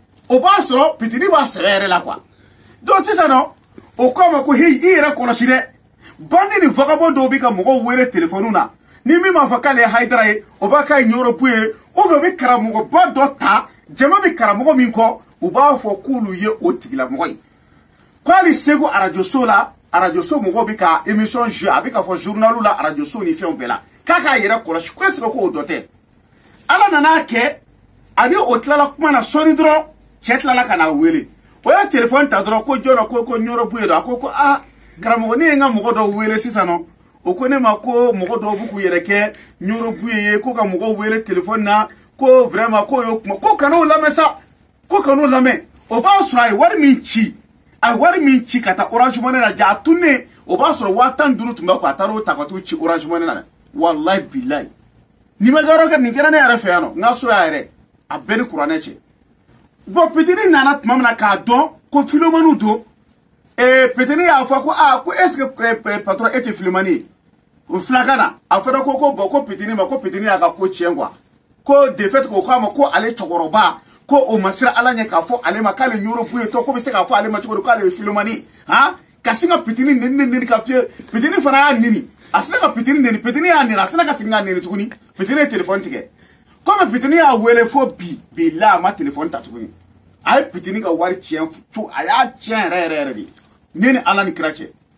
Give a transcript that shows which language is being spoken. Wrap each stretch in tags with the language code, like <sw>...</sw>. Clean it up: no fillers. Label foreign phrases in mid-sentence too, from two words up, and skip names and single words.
<bm>o b'a sɔrɔ pitini b'a sɛbɛ yɛrɛ la quoi donc sisan nɔ o ko a ma ko hi i yɛrɛ kɔlɔsi dɛ bandi ni vagabond dɔw bi ka mɔgɔw wele téléphone na ni min m'a fɔ k'ale ye Haidara ye o b'a k'a ye Ɲorobu ye ou bien o bɛ karamɔgɔba dɔ ta jama bɛ karamɔgɔ min kɔ u b'a fɔ k'olu ye o tigilamɔgɔ ye k'ale Segu radio so la radio so mɔgɔw bɛ ka émission jouer a bɛ ka fɔ journalu la radio so ni fɛnw bɛɛ la k'a k'a yɛrɛ kɔlɔsi ko</bm> <fr>est-ce que</fr> <bm>ko o dɔ tɛ ala nana kɛ ani o tilala kuma na sɔɔni dɔrɔn cɛ tilala ka na wele o ye téléphone ta dɔrɔn ko jɔn ko Ɲorobu ye dɔ a ko ah karamɔgɔ ne ye n ka mɔgɔ dɔw wele sisan nɔ o ko ne ma ko mɔgɔ dɔw b'u k'u yɛrɛ kɛ Ɲorobu ye ko ka mɔgɔw wele téléphone na ko vraiment ko y'o kuma ko kan'o lamɛn sa ko kan'o lamɛn o b'a sɔrɔ a ye wari min ci ka taa Orange Money na ja a tunnen o b'a sɔrɔ 15,000 tun bɛ ko a taara o ta ka t'o ci Orange Money na</bm> <ar>والله بالله</ar> <bm>ni ma yɔrɔ kɛ nin kɛra ne yɛrɛ fɛ yan nɔ n ka so y'a yɛrɛ a bɛɛ ni kuranɛ cɛ bon Petini nana tuma min na k'a dɔn ko Philomani don Petini y'a fɔ ko ko</bm> <fr>est-ce que patron</fr> <bm>e tɛ Philomani ye o filakan na a fɔra ko bon ko Petini ma ko Petini y'a ka ko tiɲɛ quoi ko</bm> <fr>de fait</fr> <bm>ko k'a ma ko ale cɛkɔrɔba ko o ma siran ala ɲɛ k'a fɔ ale ma k'ale Ɲorobu ye tɔ ko bɛ se k'a fɔ ale ma cogo di k'ale ye Philomani ka sin ka Petini neni ka fiyɛ Petini fana y'a neni a sina ka Petini neni Petini y'a neni a sina ka segin k'a neni tuguni Petini ye téléphone tigɛ comme Petini y'a wele fo bi la a ma téléphone ta tuguni a ye Petini ka wari tiɲɛ a y'a tiɲɛ yɛrɛ de ne ni ala ni kira cɛ</bm>